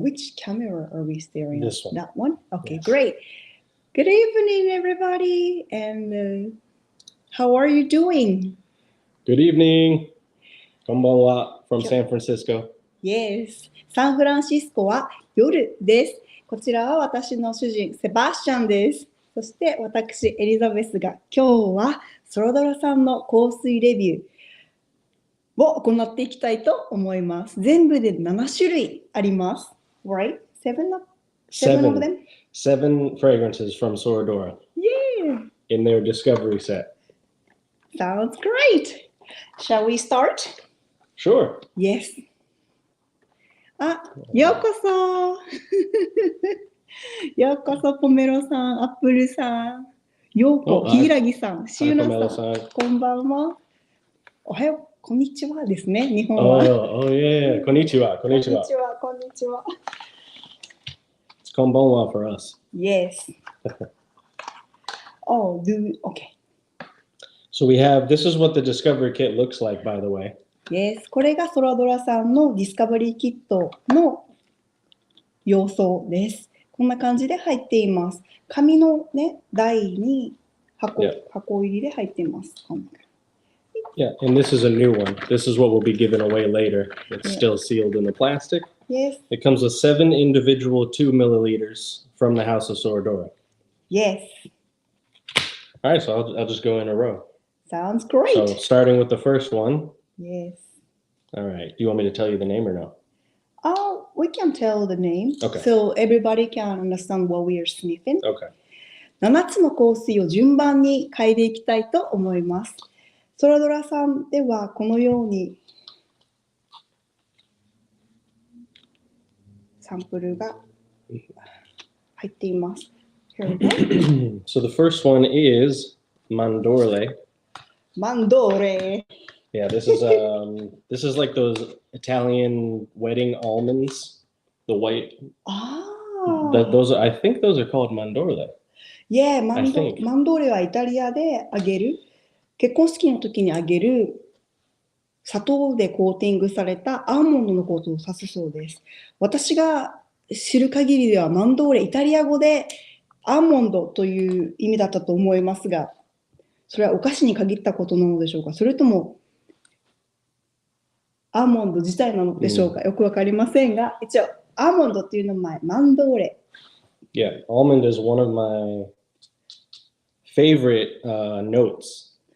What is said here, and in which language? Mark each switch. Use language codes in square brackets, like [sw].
[en] Which camera are we staring at? This one. That one? Okay, Yes. great. Good evening, everybody. And how are you doing? Good evening. [ja] こんばんは [en] from San Francisco. Yes. [ja] サンフランシスコは夜です。こちらは私の主人、セバスチャンです。そして私、エリザベスが今日はソラドラさんの香水レビューを行っていきたいと思います。全部で7種類あります。 [en] Right? Seven of them? Seven fragrances from Soradora. Yeah! In their discovery set. Sounds great! Shall we start? Sure. Yes. [ja] あ、ようこそようこそ、ポメロさん、アップルさん、ようこ、ひいらぎさん、シューナさん、こんばんは。おはよう、こんにちはですね、日本は。 [en] Oh, yeah. [ja] こんにちは、こんにちは。こんにちは。 [en] It's [ja] こんばんは [en] for us. Yes. Oh, okay. So we have, this is what the discovery kit looks like, by the way. Yes. [ja] これがソラドラさんのディスカバリーキットの様相です。こんな感じで入っています。紙のね、台に箱入りで入っています。 [en] Yeah, and this is a new one. This is what will be given away later. It's still sealed in the plastic. Yes. It comes with 7 individual 2 milliliters from the House of Soradora. Yes. All right, so I'll just go in a row. Sounds great. So starting with the first one. Yes. All right. Do you want me to tell you the name or no? Oh, we can tell the name. Okay. So everybody can understand what we are sniffing. Okay. [ja] 7つの香水を順番に嗅いでいきたいと思います。ソラドラさんではこのようにサンプルが入っています。 [en] Here we go. So the first one is Mandorle. Mandorle. Yeah, this is like those Italian wedding almonds, the white. Those I think those are called Mandorle. [ja] Yeah, マンドーレはイタリアであげる、結婚式の時にあげる砂糖でコーティングされたアーモンドのことを指すそうです。私が知る限りではマンドーレ、イタリア語でアーモンドという意味だったと思いますが、それはお菓子に限ったことなのでしょうか、それともアーモンド自体なのでしょうか、よくわかりませんが、一応アーモンドっていう名前、マンドーレ。 [en] Yeah, almond is one of my favorite notes.